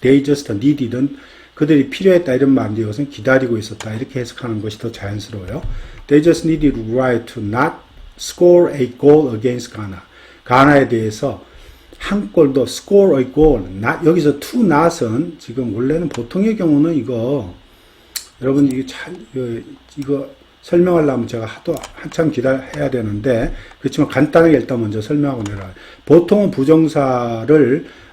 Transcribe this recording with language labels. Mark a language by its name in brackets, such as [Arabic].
[English] They just needed [Korean] 는 그들이 필요했다 이런 말인데 이것은 기다리고 있었다 이렇게 해석하는 것이 더 자연스러워요. [English] They just needed Uruguay to not score a goal against Ghana. [Korean] 가나에 대해서 한 골도 [English] score a goal. [Korean] 여기서 to not은 지금 원래는 보통의 경우는 여러분 이거 설명하려면 제가 한참 해야 되는데 그렇지만 간단하게 일단 먼저 설명하고 내려가요. 보통은 부정사를